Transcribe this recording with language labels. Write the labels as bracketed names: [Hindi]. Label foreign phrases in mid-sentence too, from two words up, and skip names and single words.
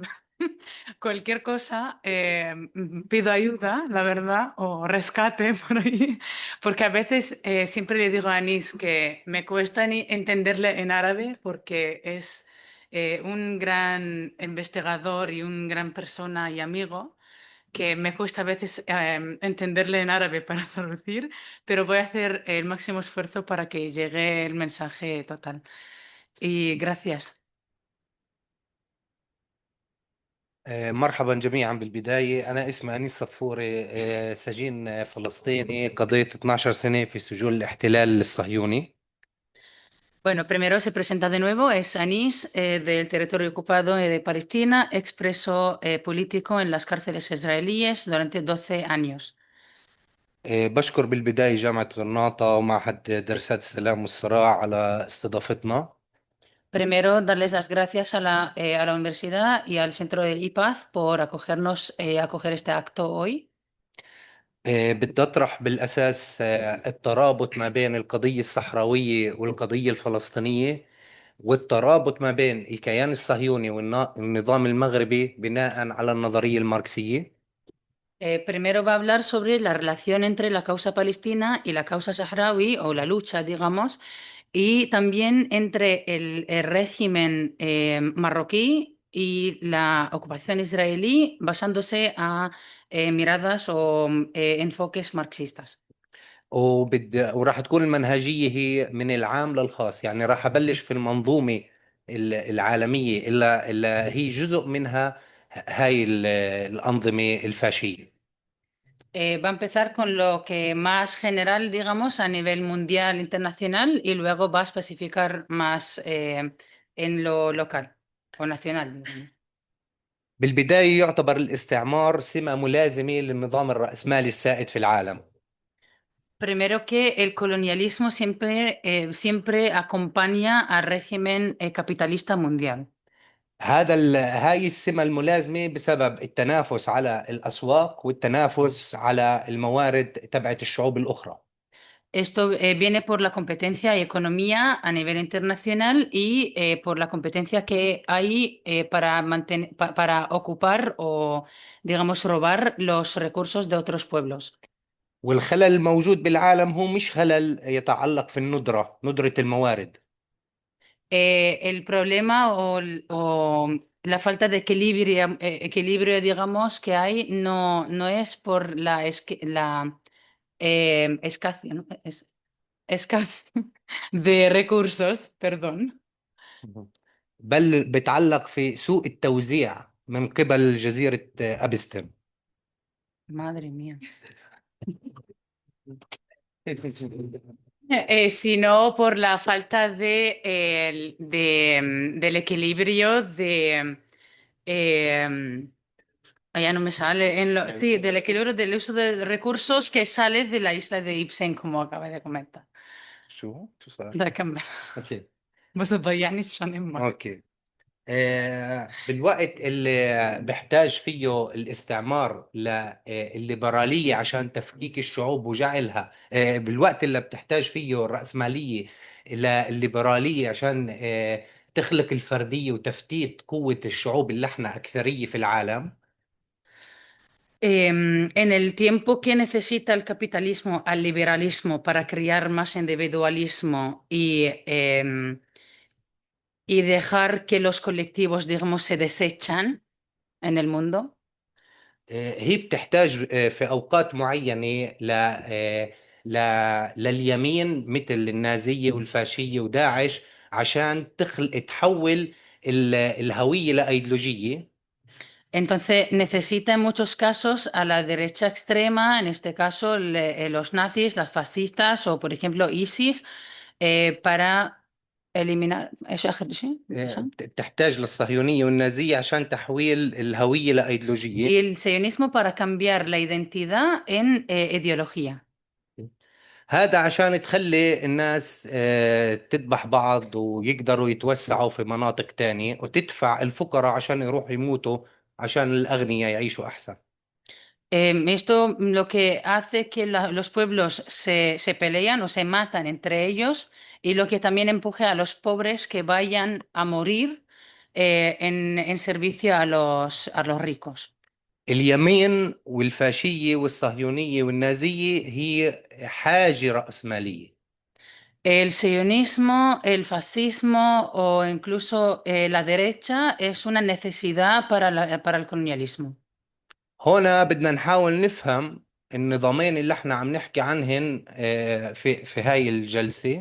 [Spanish] Cualquier cosa, pido ayuda, la verdad, o rescate por ahí, porque a veces siempre le digo a Anis que me cuesta entenderle en árabe porque es un gran investigador y un gran persona y amigo que me cuesta a veces entenderle en árabe para traducir, pero voy a hacer el máximo esfuerzo para que llegue el mensaje total. Y gracias. [Arabic] مرحبا جميعا. بالبداية أنا اسمي أنيس صفوري، سجين فلسطيني قضيت 12 سنة في سجون الاحتلال الصهيوني. [Spanish] Bueno, primero se presenta de nuevo, es Anis, del territorio ocupado de Palestina, expreso político en las cárceles israelíes durante 12 años. [Arabic] بشكر بالبداية جامعة غرناطة ومعهد دراسات السلام والصراع على استضافتنا. [Spanish] Primero, darles las gracias a la universidad y al Centro del IPAZ por acogernos, acoger este acto hoy. [Arabic] بدي أطرح بالأساس الترابط ما بين القضية الصحراوية والقضية الفلسطينية، والترابط ما بين الكيان الصهيوني والنظام المغربي بناء على النظرية الماركسية. [Spanish] Primero va a hablar sobre la relación entre la causa palestina y la causa saharaui, o la lucha, digamos, y también entre el régimen marroquí y la ocupación israelí, basándose a miradas o enfoques marxistas. [Arabic] وراح تكون المنهجية هي من العام للخاص، يعني راح أبلش في المنظومة العالمية اللي هي جزء منها هاي الأنظمة الفاشية. [Spanish] Va a empezar con lo que más general, digamos, a nivel mundial, internacional, y luego va a especificar más en lo local o nacional, digamos. [Arabic] بالبداية يعتبر الاستعمار سمة ملازمة للنظام الرأسمالي السائد في العالم. [Spanish] Primero que el colonialismo siempre acompaña al régimen capitalista mundial. [Arabic] هاي السمة الملازمة بسبب التنافس على الأسواق والتنافس على الموارد تبعت الشعوب الأخرى. [Spanish] Esto viene por la competencia y economía a nivel internacional y por la competencia que hay para ocupar o, digamos, robar los recursos de otros pueblos. [Arabic] والخلل الموجود بالعالم هو مش خلل يتعلق في ندرة الموارد. [Spanish] El problema o la falta de equilibrio, digamos, que hay no es por la escasez, ¿no? Escasez de recursos, perdón. [Arabic] بل بتعلق في سوء التوزيع من قبل جزيرة أبستن. [Spanish] Madre mía. Sino por la falta del equilibrio ya no me sale, sí, del equilibrio del uso de recursos que sale de la isla de Ibsen, como acaba de comentar. [Arabic] شو صار؟ ده كمل. اوكي بس تضيعني عشان امك. اوكي. بالوقت اللي بيحتاج فيه الاستعمار للليبرالية عشان تفكيك الشعوب وجعلها، بالوقت اللي بتحتاج فيه الرأسمالية للليبرالية عشان تخلق الفردية وتفتيت قوة الشعوب اللي احنا أكثرية في العالم. [Spanish] En el tiempo que necesita el capitalismo al liberalismo para crear más individualismo y dejar que los colectivos, digamos, se desechan en el mundo, [Arabic] هي بتحتاج في أوقات معينة ل... لليمين مثل النازية والفاشية وداعش عشان تحول الهوية لأيديولوجية. [Spanish] entonces necesita en muchos casos a la derecha extrema, en este caso los nazis, las fascistas o, por ejemplo, ISIS, para eliminar. ¿Eso ¿sí? [Arabic] بتحتاج للصهيونية والنازية عشان تحويل الهوية لأيديولوجية. [Spanish] Y el sionismo para cambiar la identidad en ideología. [Arabic] هذا عشان تخلي الناس تذبح بعض ويقدروا يتوسعوا في مناطق تانية وتدفع الفقراء عشان يروحوا يموتوا عشان الأغنياء يعيشوا أحسن. [Spanish] Esto lo que hace que los pueblos se pelean o se matan entre ellos y lo que también empuje a los pobres que vayan a morir en servicio a los ricos. [Arabic] اليمين والفاشية والصهيونية والنازية هي حاجة رأسمالية. [Spanish] El sionismo, el fascismo o incluso la derecha es una necesidad para el colonialismo. [Arabic] هنا بدنا نحاول نفهم النظامين اللي احنا عم نحكي عنهن في هاي الجلسة.